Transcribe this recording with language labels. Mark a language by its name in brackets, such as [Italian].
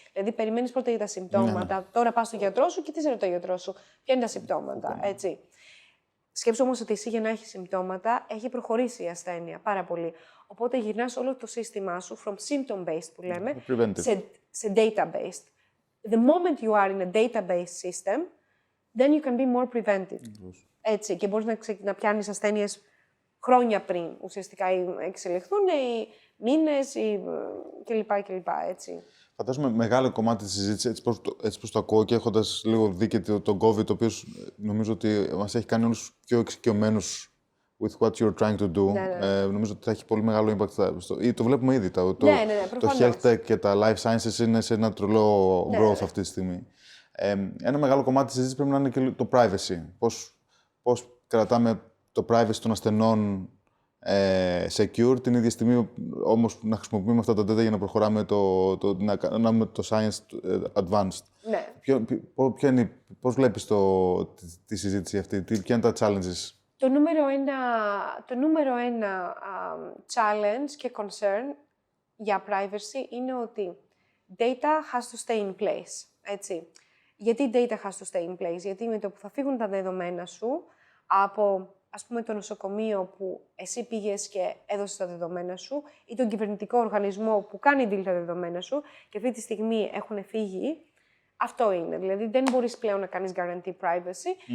[Greek] Δηλαδή, περιμένεις πρώτα για τα συμπτώματα, τώρα πας στον γιατρό σου και τι σε ρωτάει ο γιατρός σου, ποια είναι τα συμπτώματα, έτσι. Σκέψου όμως ότι εσύ για να έχεις συμπτώματα έχει προχωρήσει η ασθένεια πάρα πολύ. Οπότε γυρνάς όλο το σύστημά σου [English] from symptom-based [Greek] που λέμε σε data-based. [English] The moment you are in a database system, then you can be more preventive. [Greek] Έτσι, και μπορείς να πιάνεις ασθένειες χρόνια πριν ουσιαστικά εξελιχθούν, ή μήνες, ή κλπ. Έτσι. Φαντάζομαι μεγάλο κομμάτι της συζήτησης, έτσι πως το ακούω και έχοντας λίγο δει και τον COVID, ο οποίος νομίζω ότι μας έχει κάνει όλους πιο εξοικειωμένους [English] with what you're trying to do. [Greek] Νομίζω ότι θα έχει πολύ μεγάλο impact. Το βλέπουμε ήδη. Το health tech και τα life sciences είναι σε ένα τρελό growth αυτή τη στιγμή. Ένα μεγάλο κομμάτι της συζήτησης πρέπει να είναι και το privacy. Πώς κρατάμε το privacy των ασθενών secure, την ίδια στιγμή όμως να χρησιμοποιούμε αυτά τα data για να προχωράμε να κάνουμε το science advanced. Ναι. Πώς βλέπεις τη συζήτηση αυτή, ποια είναι τα challenges? Το νούμερο ένα challenge και concern για privacy είναι ότι [English] data has to stay in place, [Greek] έτσι. Γιατί [English] data has to stay in place? [Greek] Γιατί με το που θα φύγουν τα δεδομένα σου από, ας πούμε, το νοσοκομείο που εσύ πήγες και έδωσες τα δεδομένα σου ή τον κυβερνητικό οργανισμό που κάνει deal τα δεδομένα σου και αυτή τη στιγμή έχουν φύγει, αυτό είναι. Δηλαδή, δεν μπορείς πλέον να κάνεις guarantee privacy.